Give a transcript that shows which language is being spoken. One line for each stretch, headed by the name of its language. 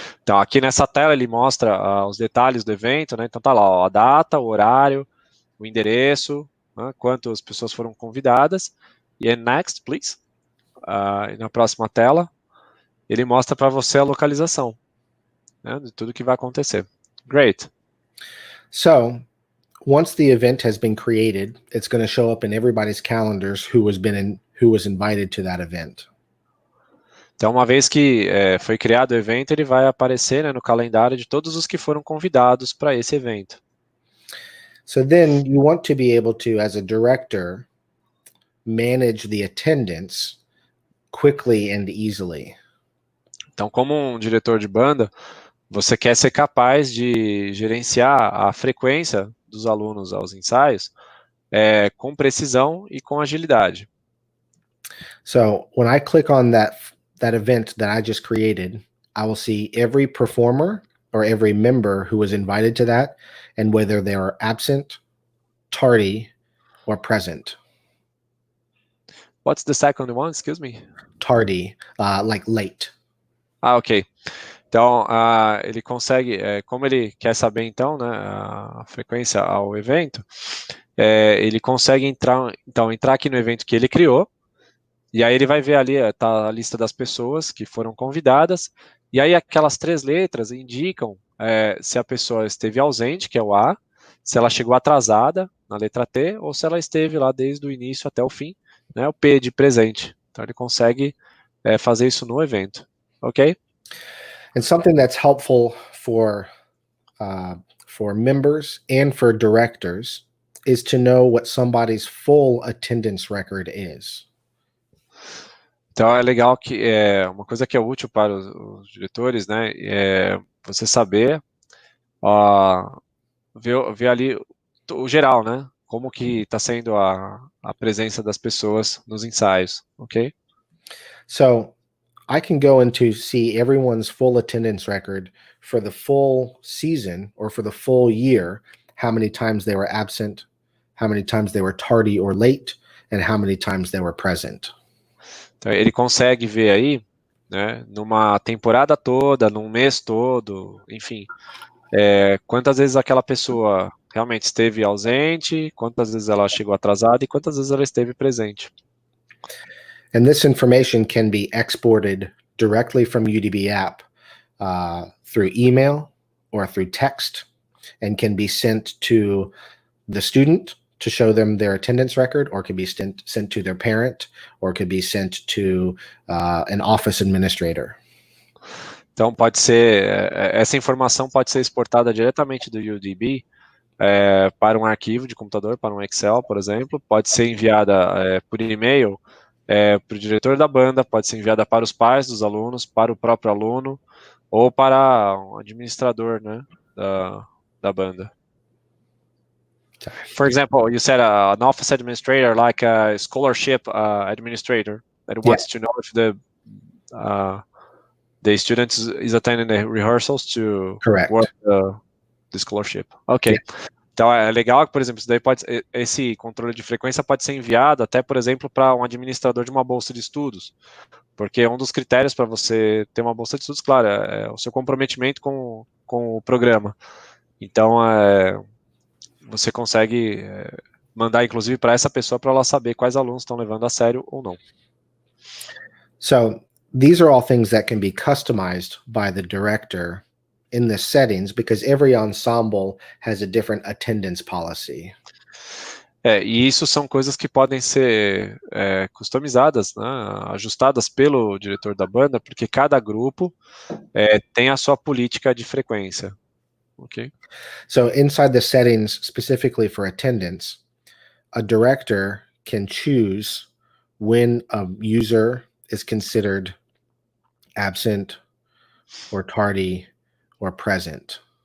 Portuguese: Então, aqui nessa tela ele mostra os detalhes do evento, né? Então tá lá, ó, a data, o horário, o endereço, né? Quantas pessoas foram convidadas. E
English: next, please.
Portuguese: E na próxima tela, ele mostra para você a localização, né, de tudo que vai acontecer.
English: Great. So once the event has been created, it's going to show up in everybody's calendars who was invited to that event.
Portuguese: Então, uma vez que foi criado o evento, ele vai aparecer, né, no calendário de todos os que foram convidados para esse evento.
English: So then you want to be able to, as a director, manage the attendance quickly and easily.
Portuguese: Então, como um diretor de banda, você quer ser capaz de gerenciar a frequência dos alunos aos ensaios com precisão e com agilidade.
English: So when I click on that event that I just created, I will see every performer or every member who was invited to that and whether they were absent, tardy, or present. What's the second one? Excuse me. Tardy, like late. Ok.
Portuguese: Então, ele consegue, como ele quer saber, então, né, a frequência ao evento, ele consegue entrar aqui no evento que ele criou, e aí ele vai ver ali, tá a lista das pessoas que foram convidadas, e aí aquelas 3 letras indicam se a pessoa esteve ausente, que é o A, se ela chegou atrasada, na letra T, ou se ela esteve lá desde o início até o fim, né, o P de presente. Então ele consegue fazer isso no evento, ok?
English: And something that's helpful for members and for directors is to know what somebody's full attendance record is.
Portuguese: Então é legal que uma coisa que é útil para os diretores, né, é você saber ver ali o geral, né, como que está sendo a presença das pessoas nos ensaios, ok?
English: So I can go into see everyone's full attendance record for the full season or for the full year, how many times they were absent, how many times they were tardy or late, and how many times they were present.
Portuguese: Então ele consegue ver aí, né, numa temporada toda, num mês todo, enfim, quantas vezes aquela pessoa realmente esteve ausente, quantas vezes ela chegou atrasada e quantas vezes ela esteve presente.
English: And this information can be exported directly from UDB app through email or through text, and can be sent to the student to show them their attendance record, or can be sent to their parent, or could be sent to an office administrator.
Portuguese: Então pode ser, essa informação pode ser exportada diretamente do UDB para um arquivo de computador, para um Excel, por exemplo, pode ser enviada por e-mail para o diretor da banda, pode ser enviada para os pais dos alunos, para o próprio aluno, ou para um administrador, né, da banda.
English: For example, you said an office administrator, like a scholarship administrator, that wants to know if the student is attending the rehearsals to Correct. work the scholarship. Ok.
Portuguese: Então é legal que, por exemplo, esse controle de frequência pode ser enviado até, por exemplo, para um administrador de uma bolsa de estudos, porque um dos critérios para você ter uma bolsa de estudos, claro, é o seu comprometimento com o programa. Então, você consegue mandar, inclusive, para essa pessoa para ela saber quais alunos estão levando a sério ou não.
English: So these are all things that can be customized by the director in the settings, because every ensemble has a different attendance policy.
Portuguese: E isso são coisas que podem ser customizadas, né, ajustadas pelo diretor da banda, porque cada grupo tem a sua política de frequência.
English: Okay. So inside the settings specifically for attendance, a director can choose when a user is considered absent or tardy or present.